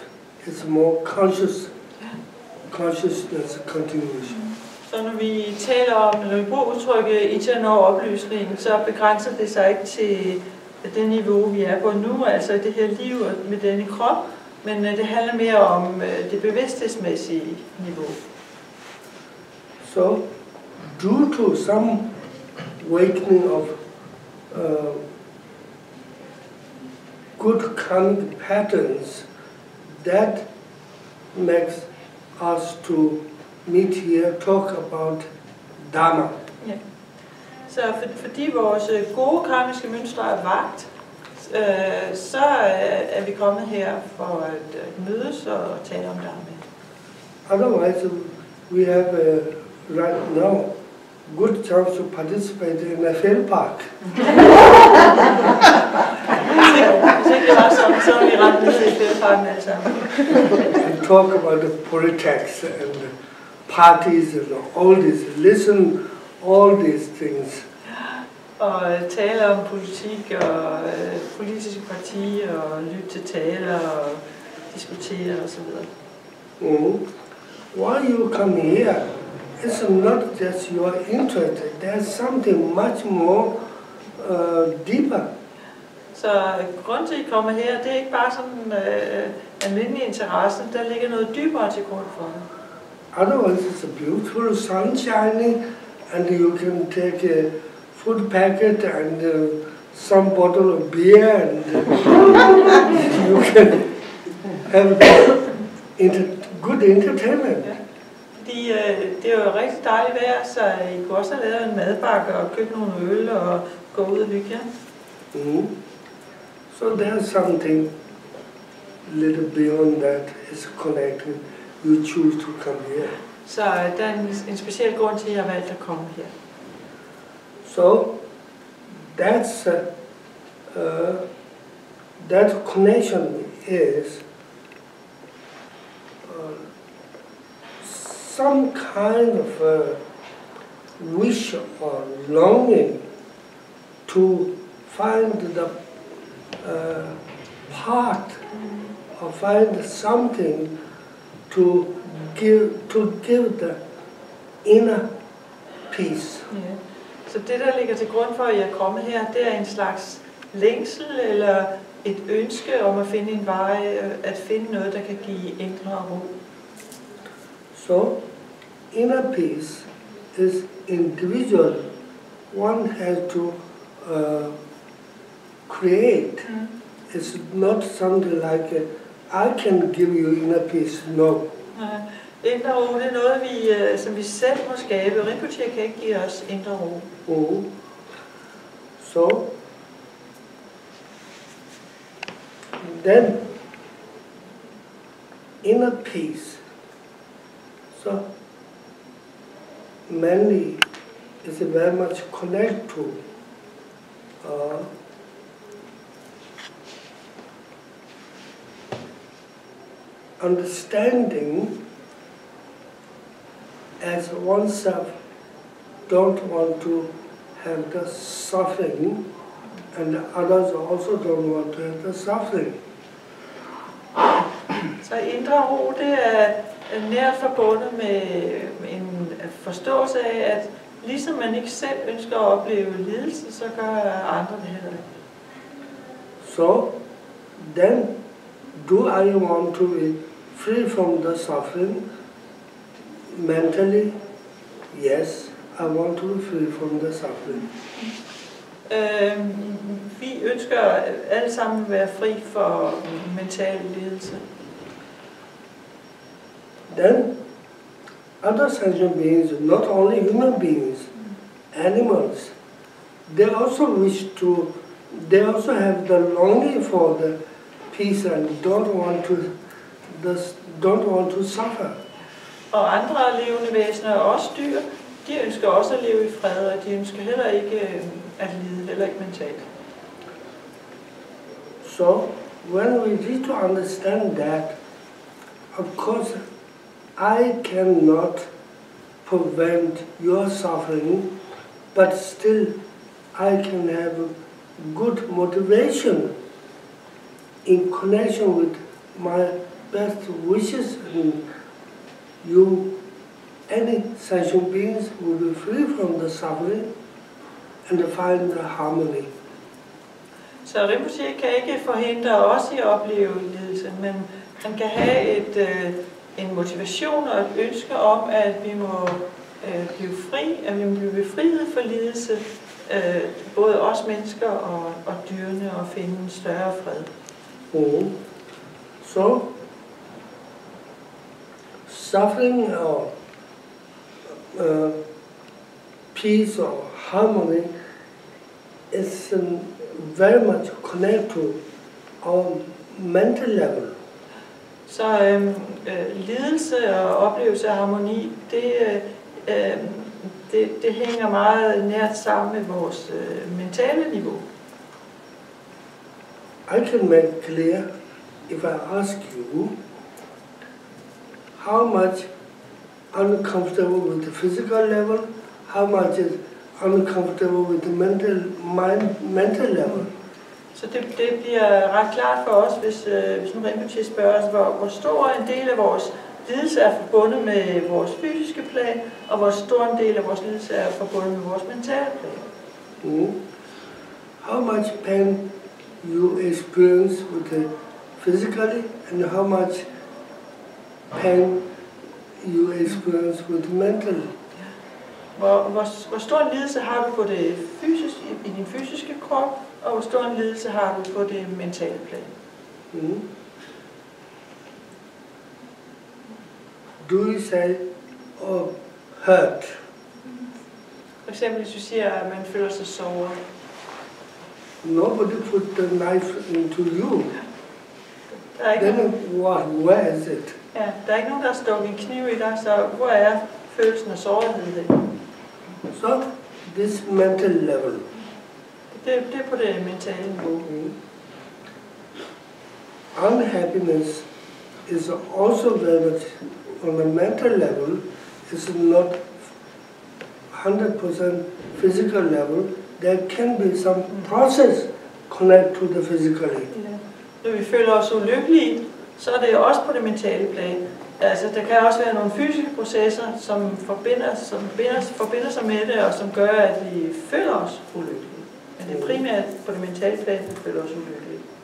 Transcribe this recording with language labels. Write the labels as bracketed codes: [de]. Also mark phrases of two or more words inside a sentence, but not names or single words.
[en] It's more consciousness continuation. [da] Så når vi taler om, når vi bruger udtrykket indtil jeg når oplysningen, så begrænser det sig ikke til det niveau, vi er på nu, altså det her liv med denne krop, men det handler mere om det bevidsthedsmæssige niveau. [en] So, due to some awakening of good karmic patterns, that makes us to meet here, talk about Dharma. [da] Ja. Så fordi vores gode karmiske mønstre er vagt, så er vi kommet her for at mødes og tale om Dharma. [en] Otherwise, we have right now good chance to participate in a fældepark. [da] Hvis ikke det var sådan, så er vi ret nede i fældeparken alle sammen. [en] And talk about the politics and the parties and all this, listen all these things. [da] Og tale om politik og politiske partier og lytte til taler og diskutere og så videre. [en] Why you come here? It's not just your interest. There's something much more deeper. [da] Så grund til at I kommer her, det er ikke bare sådan almindelig interesse. Der ligger noget dybere til grund for det. [en] Otherwise, it's a beautiful sun shining, and you can take a food packet and some bottle of beer, and you can have good entertainment. [da] Ja. Fordi det er jo rigtig dejligt vejr, så I kunne også have lavet en madbakke og købt nogle øl og gå ud og hygge jer. [en] So there's something little beyond that is connected. You choose to come here. [da] Så der er en speciel grund til, at jeg har valgt at komme her. [en] So that's that connection is some kind of wish or longing to find the part or find something to give the inner peace. [da] Ja. Så det, der ligger til grund for, at jeg er kommet her, det er en slags længsel eller et ønske om at finde en vej, at finde noget, der kan give indre ro. [en] So, inner peace is individual. One has to create. It's not something like I can give you inner peace. No. [da] Indre ro, det er noget, som vi selv må skabe. Rinpoche kan ikke give os indre ro. [en] So, then inner peace. So, mainly is very much connected to understanding as oneself don't want to have the suffering, and others also don't want to have the suffering. [da] Så indre ro, det er nært forbundet med en forståelse af, at ligesom man ikke selv ønsker at opleve lidelse, så gør andre det heller ikke. [en] So, then, do I want to be free from the suffering? Mentally, yes, I want to be free from the suffering. [da] Vi ønsker alle sammen at være fri for mental lidelse. [en] Then, other sentient beings, not only human beings, animals, they also have the longing for the peace and don't want to suffer. [da] Og andre levende væsener, også dyr, de ønsker også at leve i fred, og de ønsker heller ikke at lide, heller ikke mentalt. [en] So, when we need to understand that, of course, I cannot prevent your suffering, but still I can have good motivation in connection with my best wishes, and any sentient beings will be free from the suffering and find the harmony. [da] Så Rinpoche kan ikke forhindre os i at opleve lidelse, men han kan have en motivation og et ønske om, at vi må blive fri, at vi må blive befriet for lidelse, både os mennesker og dyrene, og finde en større fred. [en] So, suffering or peace or harmony is very much connected to our mental level. [da] Så lidelse og oplevelse af harmoni, det hænger meget nært sammen med vores mentale niveau. [en] I can make clear, if I ask you, how much uncomfortable with the physical level, how much is uncomfortable with the mental level. [da] Så det bliver ret klart for os, hvis nu Rinpoche spørger os, hvor stor en del af vores lidelse er forbundet med vores fysiske plan, og hvor stor en del af vores lidelse er forbundet med vores mentale plan. [en] How much pain you experience with the physically, and how much pain you experience with mentally. [da] Hvor stor en lidelse har du på det fysiske, i din fysiske krop, og hvor stor en lidelse har du på det mentale plan? [en] Do you say, hurt? [da] For eksempel hvis du siger, at man føler sig såret. [en] Nobody put the knife into you. Then where is it? [da] Ja, der er ikke nogen, der har stukket en kniv i dig, så hvor er følelsen af sårighed henne? [en] So, this mental level. [da] Det er på det mentale niveau. [en] Unhappiness is also very much on a mental level. It's not 100% physical level. There can be some process connected to the physically. [da] Når vi føler os ulykkelige, så er det også på det mentale plan. Altså, der kan også være nogle fysiske processer, som forbinder sig med det, og som gør, at vi føler os ulykkelige. Men det er primært på det mentale plan, at vi føler os ulykkelige.